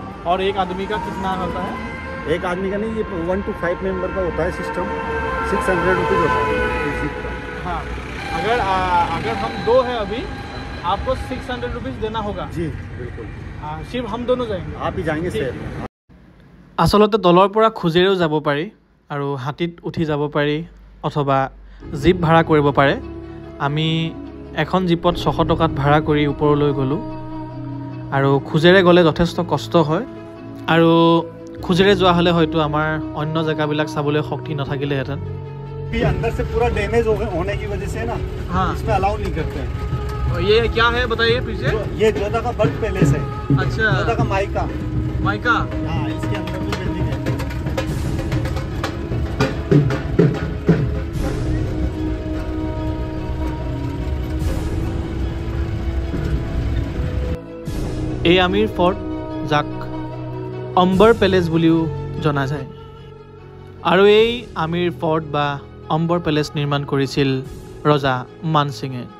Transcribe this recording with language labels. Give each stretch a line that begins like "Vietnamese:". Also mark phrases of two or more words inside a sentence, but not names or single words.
Hindi: और एक आदमी का कितना होता है? एक आदमी का नहीं, ये 1 to 5 मेंबर का होता है सिस्टम, 600 रुपीज़ होता है जीप का। हाँ, अगर हम 2 हैं अभी आपको 600 रुपीज़ देना होगा। जी बिल्कुल। सिर्फ हम दोनों जाएंगे? आप ही जाएंगे सर।
Assamese: আচলতে তলৰ পৰা খোজেৰেও যাব পাৰি আৰু হাতীত উঠি যাব পাৰি অথবা জীপ ভাড়া কৰিব পাৰে। আমি এখন জীপত 600 টকাত ভাড়া কৰি ওপৰলৈ গ'লোঁ আৰু খোজেৰে গ'লে যথেষ্ট কষ্ট হয় আৰু খোজেৰে যোৱা হ'লে হয়তো আমাৰ অন্য জেগাবিলাক চাবলৈ শক্তি নাথাকিলেহেঁতেন।
Hindi: अंदर से पूरा डैमेज होने की वजह से ना हाँ इसमें अलाउ नहीं करते हैं। ये क्या है बताइए पीछे? ये जोधा का बर्थ पैलेस है। अच्छा, जोधा का माइका। हाँ, इसके अंदर भी बिल्डिंग है।
Assamese: এই আমিৰ ফৰ্ট যাক অম্বৰ পেলেচ বুলিও জনা যায় আৰু এই আমিৰ ফৰ্ট বা অম্বৰ পেলেচ নিৰ্মাণ কৰিছিল ৰজা মান সিঙে।